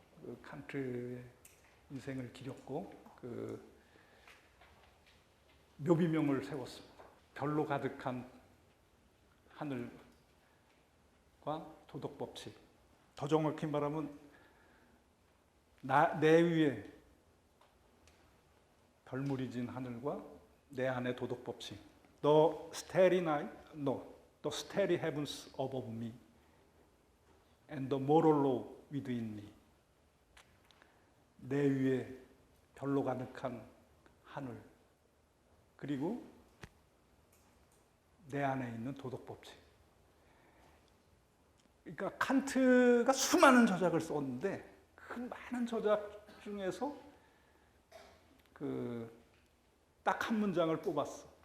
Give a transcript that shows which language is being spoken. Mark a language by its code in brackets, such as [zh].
[ko] 그 칸트의 인생을 기렸고 묘비명을 세웠습니다. 별로 가득한 하늘과 도덕법칙. 더 정확히 말하면 내 위에 별물이 진 하늘과 내 안에 도덕법칙. [en] The starry night, no, the starry heavens above me, and the moral law within me. [ko] 내 위에 별로 가득한 하늘, 그리고 내 안에 있는 도덕법칙. 그러니까 칸트가 수많은 저작을 썼는데 그 많은 저작 중에서 딱 한 문장을 뽑았어.